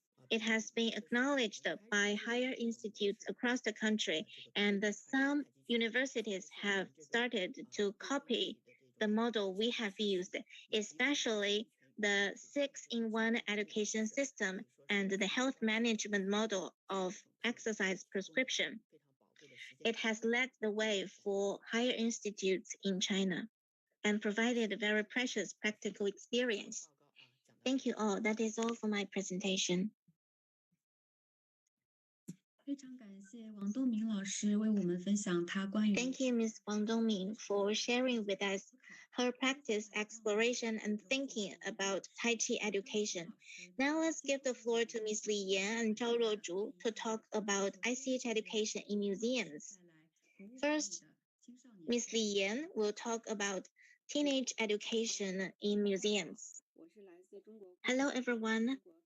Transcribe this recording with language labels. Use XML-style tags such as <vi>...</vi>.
<en>It has been acknowledged by higher institutes across the country, and some universities have started to copy the model we have used, especially the 6-in-1 education system and the health management model of exercise prescription. It has led the way for higher institutes in China and provided a very precious practical experience. Thank you all. That is all for my presentation.</en> <zh>非常感谢王东明老师为我们分享他关于</zh> <en>Thank you, Ms. Wang Dongming, for sharing with us her practice, exploration, and thinking about Tai Chi education. Now let's give the floor to Ms. Li Yan and Zhao Ruozhu to talk about ICH education in museums. First, Ms. Li Yan will talk about teenage education in museums. Hello, everyone.</en>